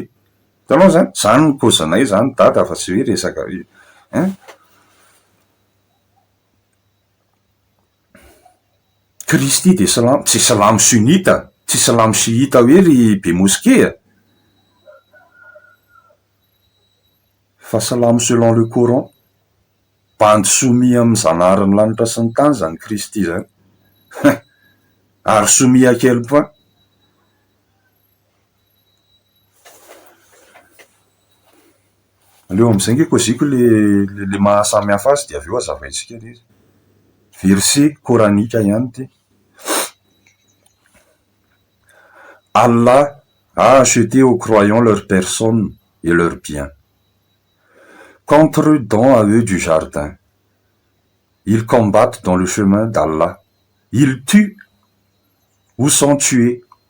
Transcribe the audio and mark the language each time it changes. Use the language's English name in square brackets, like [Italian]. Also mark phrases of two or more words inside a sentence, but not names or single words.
[Malagasy] Hitanao zany, zany ny kozanay zany dada, fa tsy hoe resaka Kristy de silamo, tsy silamo sunnita, tsy silamo chiita hoe ry be moskea, fa silamo [French] selon le Coran, [Malagasy] bandy soumis amin'ny Zanahary ny lanitra sy ny tany zany Kristy zany. [French] Ary soumis à quel point? [Malagasy] Aleo am'izay nge koziko le mahasamihafa azy de avy eo azavaitsika le izy. Verset coranika ihany ty. [French] Allah a acheté aux croyants leur personne et leurs biens. Contre don à eux du jardin. Ils combattent dans le chemin d'Allah. Ils tuent ou sont tués.